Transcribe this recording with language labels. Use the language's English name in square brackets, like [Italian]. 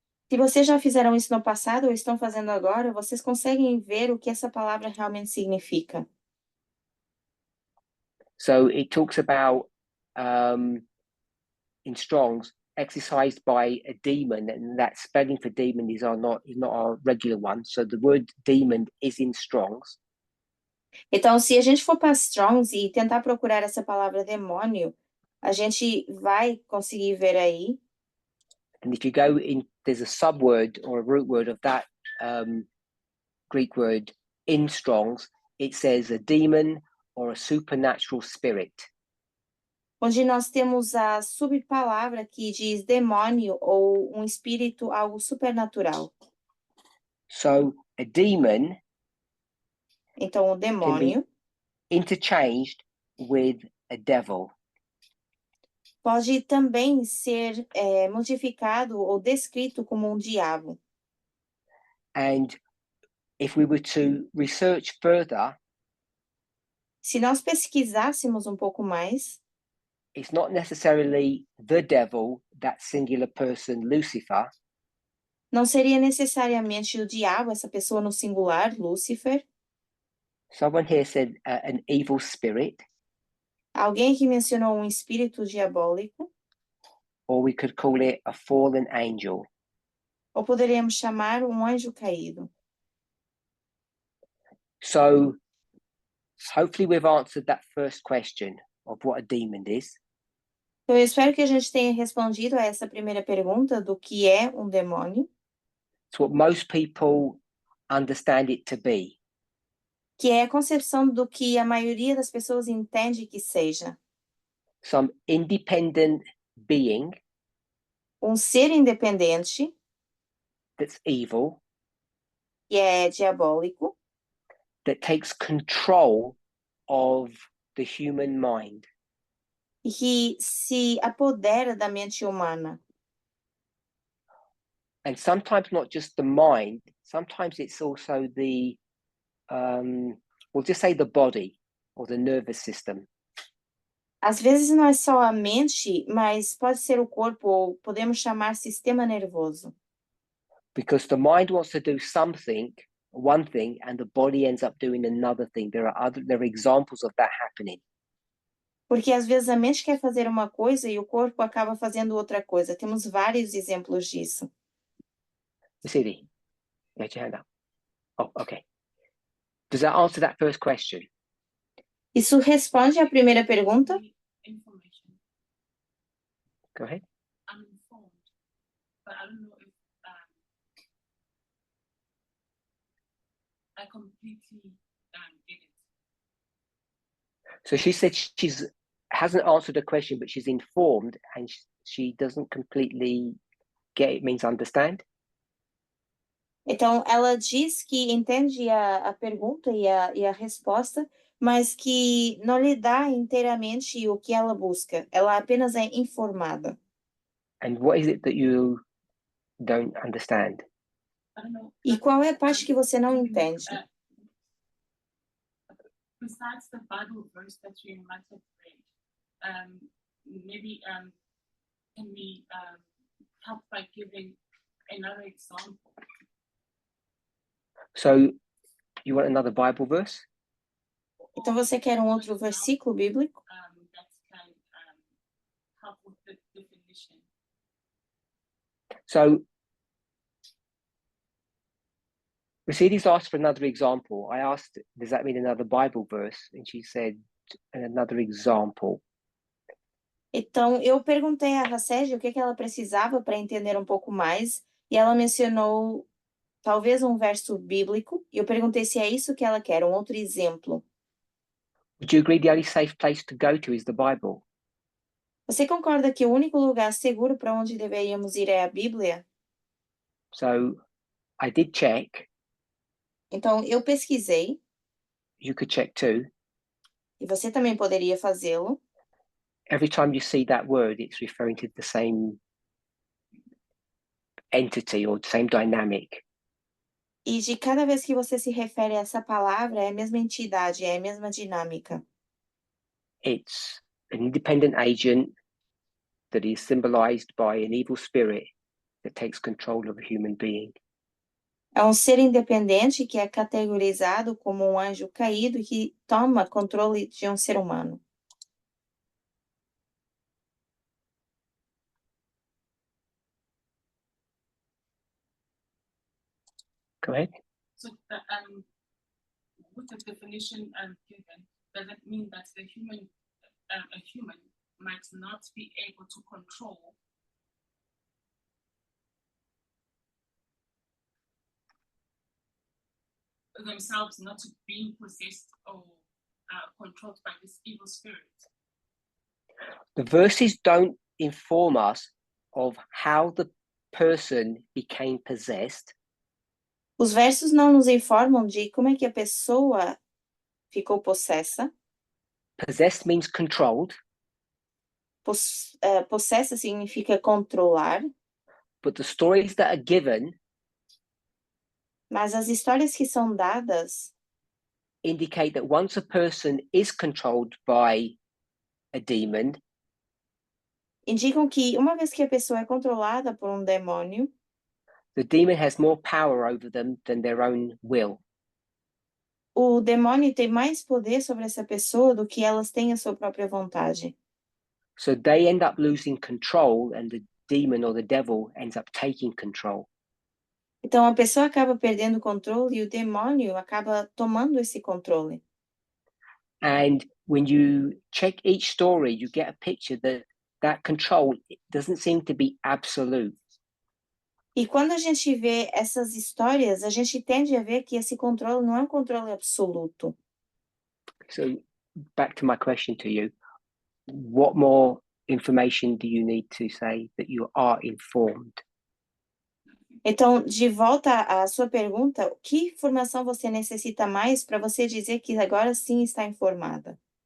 [Portuguese] Se vocês já fizeram isso no passado ou estão fazendo agora, vocês conseguem ver o que essa palavra realmente significa. [English] So it talks about in Strong's exercised by a demon, and that spelling for demon is not our regular one. So the word demon is in Strong's. [Portuguese] Então, se a gente for para Strong's e tentar procurar essa palavra demônio, a gente vai conseguir ver aí. [English] And if you go in, there's a subword or a root word of that Greek word in Strong's. It says a demon or a supernatural spirit. [Portuguese] Onde nós temos a subpalavra que diz demônio ou um espírito, algo supernatural. [English] So a demon [Portuguese] Então, o demônio [English] interchanged with a devil. [Portuguese] pode também ser modificado ou descrito como um diabo. [English] And if we were to research further, [Portuguese] Se nós pesquisássemos um pouco mais, [English] it's not necessarily the devil, that singular person, Lucifer, [Portuguese] não seria necessariamente o diabo, essa pessoa no singular, Lúcifer. [English] someone here said an evil spirit, [Portuguese] Alguém que mencionou um espírito diabólico, [English] or we could call it a fallen angel. [Portuguese] ou poderíamos chamar um anjo caído. [English] So hopefully we've answered that first question of what a demon is. [Portuguese] Então, eu espero que a gente tenha respondido a essa primeira pergunta do que é um demônio, [English] It's what most people understand it to be. [Portuguese] que é a concepção do que a maioria das pessoas entende que seja. [English] Some independent being [Portuguese] Um ser independente, [English] that's evil, [Portuguese] que é diabólico, [English] that takes control of the human mind. [Portuguese] e que se apodera da mente humana. [English] And sometimes not just the mind, sometimes it's also the, we'll just say the body or the nervous system. [Portuguese] Às vezes não é só a mente, mas pode ser o corpo, ou podemos chamar sistema nervoso. [English] Because the mind wants to do something, one thing, and the body ends up doing another thing. There are examples of that happening. [Portuguese] Porque às vezes a mente quer fazer uma coisa e o corpo acaba fazendo outra coisa. Temos vários exemplos disso. [English] Vasily, you had your hand up. Oh, okay. Does that answer that first question? [Portuguese] Isso responde à primeira pergunta? [English] The information. Go ahead. I'm informed, but I don't know if I completely get it. So she said hasn't answered the question, but she's informed and she doesn't completely get it, means understand. [Portuguese] Então, ela diz que entende a pergunta e a resposta, mas que não lhe dá inteiramente o que ela busca. Ela apenas é informada. [English] And what is it that you don't understand? I don't know. [Portuguese] E qual é a parte que você não entende? [English] Besides the Bible verse that you might have read, maybe can we help by giving another example? So you want another Bible verse? [Portuguese] Então, você quer um outro versículo bíblico? [English] That can help with the definition. So Mercedes asked for another example. I asked, does that mean another Bible verse? And she said, another example. [Portuguese] Então, eu perguntei a Racege o que ela precisava para entender um pouco mais, e ela mencionou talvez um verso bíblico, e eu perguntei se é isso que ela quer, um outro exemplo. [English] Would you agree the only safe place to go to is the Bible? [Portuguese] Você concorda que o único lugar seguro para onde deveríamos ir é a Bíblia? [English] So I did check. [Portuguese] Então, eu pesquisei, [English] You could check too. [Portuguese] e você também poderia fazê-lo. [English] Every time you see that word, it's referring to the same entity or the same dynamic. [Portuguese] E de cada vez que você se refere a essa palavra, é a mesma entidade, é a mesma dinâmica. [English] It's an independent agent that is symbolized by an evil spirit that takes control of a human being. [Portuguese] É um ser independente que é categorizado como um anjo caído que toma controle de um ser humano. [English] Go ahead. So with the definition given, does it mean that a human might not be able to control themselves, not being possessed or controlled by this evil spirit? The verses don't inform us of how the person became possessed. [Portuguese] Os versos não nos informam de como é que a pessoa ficou possessa. [English] Possessed means controlled, [Portuguese] Possessa significa controlar, [English] but the stories that are given [Portuguese] mas as histórias que são dadas [English] indicate that once a person is controlled by a demon, [Portuguese] indicam que uma vez que a pessoa é controlada por um demônio, [English] the demon has more power over them than their own will. [Portuguese] o demônio tem mais poder sobre essa pessoa do que elas têm a sua própria vontade. [English] So they end up losing control and the demon or the devil ends up taking control. [Portuguese] Então a pessoa acaba perdendo o controle e o demônio acaba tomando esse controle. [English] And when you check each story, you get a picture that control doesn't seem to be absolute. [Portuguese] E quando a gente vê essas histórias, a gente tende a ver que esse controle não é um controle absoluto. [English] So back to my question to you, what more information do you need to say that you are informed? [Portuguese] Então, de volta à sua pergunta, que informação você necessita mais para você dizer que agora sim está informada?